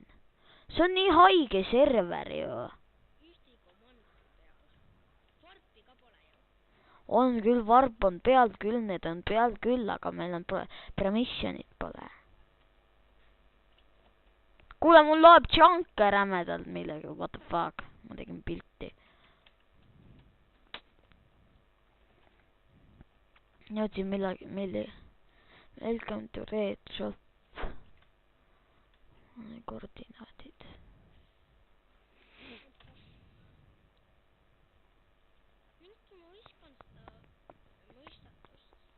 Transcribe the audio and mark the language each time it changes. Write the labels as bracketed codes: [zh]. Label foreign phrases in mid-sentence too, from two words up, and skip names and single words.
[et] See on nii haige server ju. Ühtegi komandit peal. Varpi ka pole ju. On küll, varp on pealt küll, need on pealt küll, aga meil on permission'id pole. Kuule, mul loeb chunke rämedalt millega, [en] what the fuck. [et] Ma tegin pilti. Jõudsin [en] welcome to Red Shop. [et] Koordinaadid. Mingi ma viskan seda mõistatust.